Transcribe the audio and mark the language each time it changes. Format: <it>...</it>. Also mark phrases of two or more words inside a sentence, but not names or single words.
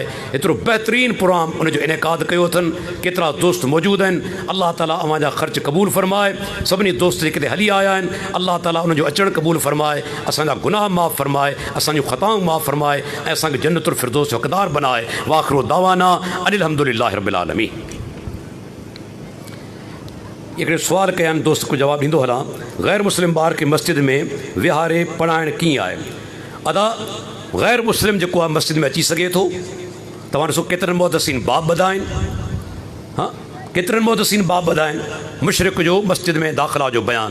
<sd>एतिरो बहितरीनु प्रोग्राम उनजो इनेकाद कयो अथनि, केतिरा दोस्त मौजूदु आहिनि, अल्लाह ताला अवां जा ख़र्च क़बूल फरमाए। सभिनी दोस्त जेके हली आया आहिनि अल्लाह ताला उनजो अचणु क़बूल फरमाए, असांजा गुनाह माफ़ फरमाए, असांजूं ख़ताऊं माफ़ फरमाए ऐं असांखे जन्नतुल फिरदौस जो हक़दार बनाए।</sd> <ar>وآخر دعوانا أن الحمد لله رب العالمين.</ar> <sd>हिकिड़े सुवाल कया आहिनि, दोस्त को जवाबु ॾींदो हलां। ग़ैर मुस्लिम ॿार खे मस्जिद में विहारे पढ़ाइणु कीअं आहे? अदा ग़ैर मुस्लिम जेको आहे मस्जिद में अची सघे थो। तव्हां ॾिसो केतिरनि मुहदसिन बाब ॿधा आहिनि, हा केतिरनि मुहदसिन बाब ॿधा आहिनि मुशरिक जो मस्जिद में दाख़िला जो बयानु।</sd>